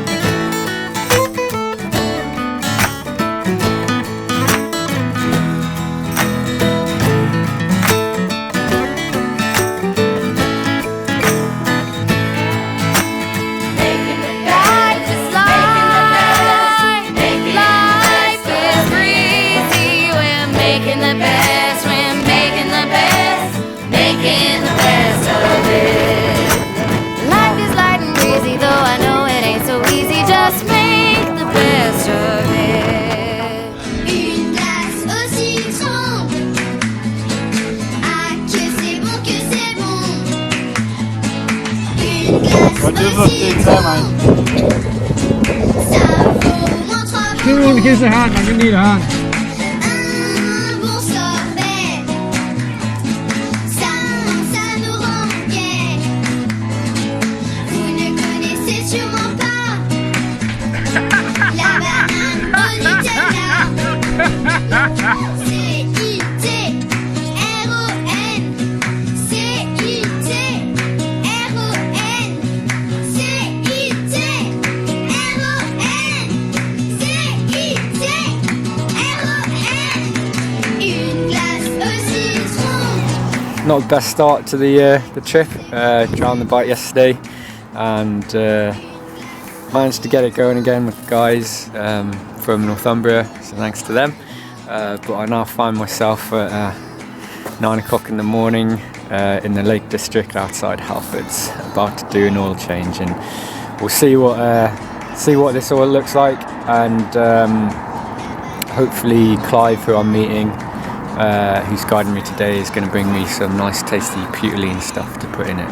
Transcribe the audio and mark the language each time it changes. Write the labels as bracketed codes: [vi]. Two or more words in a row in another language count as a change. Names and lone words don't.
[en] Making the best, life is breezy. We're making the best, we're making the best, making the best of it. Life is light and breezy, though I know it ain't so easy. Just make the best of it. [fr] Une glace au citron. Ah, que c'est bon, que c'est bon. Une glace au citron. Ça vaut au moins 3 [en] Give me [fr] francs. [en] a hand, man. You need a hand. [fr] Un bon sorbet. Ça nous rend gai. Vous ne connaissez sûrement pas la banane au Nutella. C-I-T-R-O-N. C-I-T-R-O-N. C-I-T-R-O-N. Une glace au citron. [en] Not the best start to the trip. Drowned the bike yesterday and managed to get it going again with the guys from Northumbria, so thanks to them. But I now find myself at 9 o'clock in the morning in the Lake District outside Halfords, about to do an oil change, and we'll see what this oil looks like, and hopefully Clive, who I'm meeting, who's guiding me today, is going to bring me some nice tasty Putalene stuff to put in it.